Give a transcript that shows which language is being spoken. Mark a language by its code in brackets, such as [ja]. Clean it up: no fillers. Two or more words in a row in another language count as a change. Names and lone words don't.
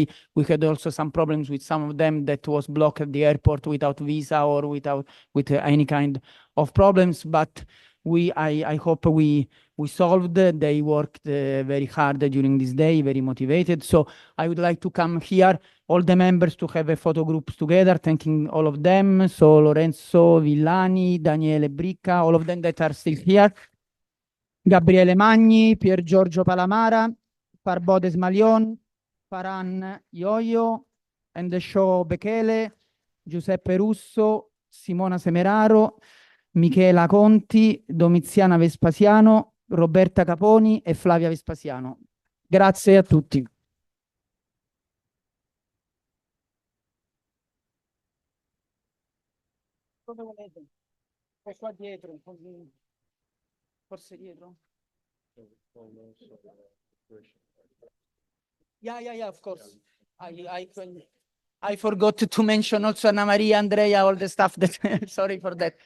[en] We had also some problems with some of them that was blocked at the airport without visa or with any kind of problems, but I hope we solved. They worked very hard during this day, very motivated. So I would like to come here, all the members, to have a photo groups together, thanking all of them. So Lorenzo Villani, Daniele Bricca, all of them that are still here. Gabriele Magni, Pier Giorgio Palamara, Parbodes Malion, Faran Ioio, Endesho Bekele, Giuseppe Russo, Simona Semeraro, Michela Conti, Domiziana Vespasiano, Roberta Caponi e Flavia Vespasiano. [it] Grazie a tutti. Dove volete? Qua dietro, forse dietro. [en] Yeah, of course. I forgot to mention also Anna Maria, Andrea, all the stuff that, sorry for that.